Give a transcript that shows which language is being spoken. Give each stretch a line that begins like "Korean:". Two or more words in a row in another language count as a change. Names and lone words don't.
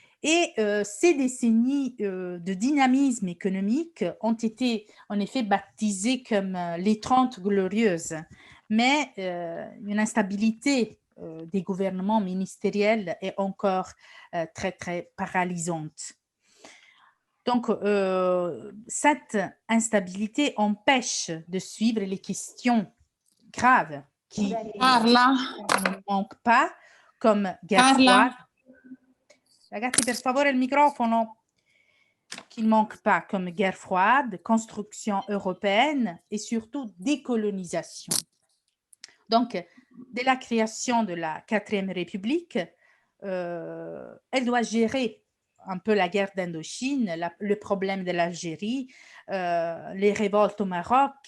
French: Et ces décennies de dynamisme économique ont été en effet baptisées comme les 30 glorieuses, mais une instabilité des gouvernements ministériels est encore très, très paralysante. Donc, cette instabilité empêche de suivre les questions graves qui Carla, ne manquent pas, comme guerre Carla, froide.
Italian: Ragazzi, per favore, il microfono.
French: Qui ne manque pas, comme guerre froide, construction européenne et surtout décolonisation. Donc, dès la création de la 4e République, elle doit gérer un peu la guerre d'Indochine, le problème de l'Algérie, les révoltes au Maroc.